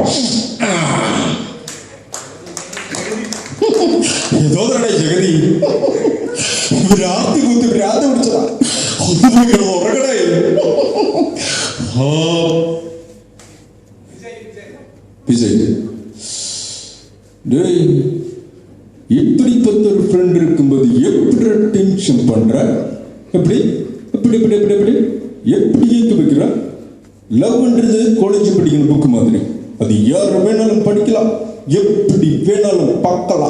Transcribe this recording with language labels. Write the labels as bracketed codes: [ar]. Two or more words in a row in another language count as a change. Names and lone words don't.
[ml] എന്തോന്നേ ജഗതി, രാത്രി കുത്തി ഭ്രാന്ത് പിടിച്ചതാ. ഉറങ്ങണേ. [ta] വിജയ് இப்படிப்பட்ட ஒரு ஃப்ரெண்ட் இருக்கும்போது எப்படி டென்ஷன் பண்ற? எப்படி எப்படி எப்படி எப்படி எப்படி எப்படி ஏற்க வைக்கிற? லவ்ன்றது காலேஜ் படிக்கிற புக்கு மாதிரி. அது யார் வேணாலும் படிக்கலாம், எப்படி வேணாலும் பார்க்கலாம்.